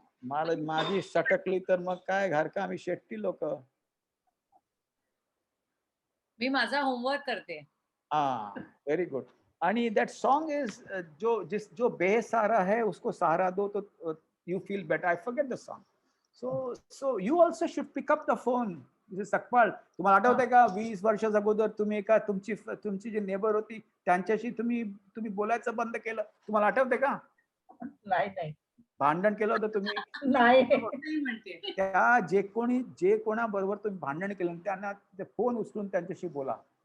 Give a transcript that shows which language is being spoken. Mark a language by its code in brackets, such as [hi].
[mr] मला माझी सटकली तर मग काय घर का, आम्ही शेट्टी लोक. मी माझा होमवर्क करते. [en] Very good. [mr] आणि [en] that song is [hi] जो बेसहारा है उसको सहारा दो [en] तो you feel better. I forget the song. So you also should pick up the phone. [mr] Sakpal, तुम्हाला आठवतंय का 20 वर्षाच्या अगोदर तुम्ही एका तुमची जी नेबर होती त्यांच्याशी तुम्ही बोलायचं बंद केलं, तुम्हाला आठवतंय का? नाही. भांडण केलं होतं तुम्ही? नाही. त्या जे कोणाबरोबर तुम्ही भांडण केलं त्यांना फोन उचलून त्यांच्याशी बोला.